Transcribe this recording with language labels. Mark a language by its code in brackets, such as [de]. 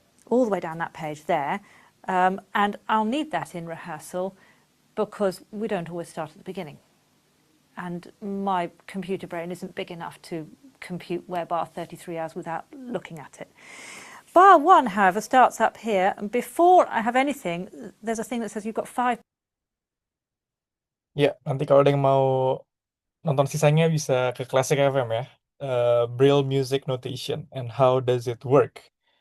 [en] All the way down that page there. And I'll need that in rehearsal because we don't always start at the beginning. And my computer brain isn't big enough to compute where bar 33 is without looking at it. Bar 1, however, starts up here, and before I have anything, there's a thing that says you've got 5. [id] Ya, nanti kalau ada yang mau nonton sisanya bisa ke Classic FM ya. [en] Braille Music Notation and how does it work.